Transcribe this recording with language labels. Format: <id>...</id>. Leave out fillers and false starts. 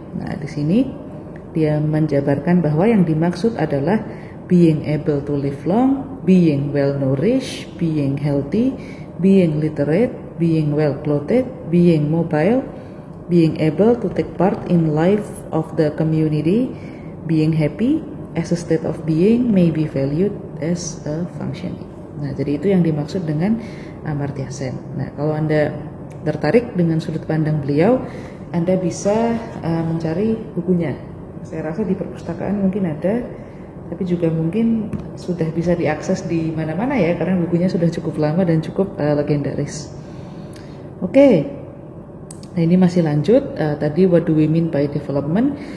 <id>Nah, di sini dia menjabarkan bahwa yang dimaksud adalah</id> <en>being able to live long, being well nourished, being healthy, being literate, being well clothed, being mobile, being able to take part in life of the community, being happy as a state of being may be valued as a functioning.</en> <id>Nah, jadi itu yang dimaksud dengan Amartya Sen. Nah, kalau Anda tertarik dengan sudut pandang beliau, Anda bisa mencari bukunya. Saya rasa di perpustakaan mungkin ada, tapi juga mungkin sudah bisa diakses di mana-mana ya, karena bukunya sudah cukup lama dan cukup legendaris. Oke, nah ini masih lanjut.</id> <en>Tadi what do we mean by development?</en>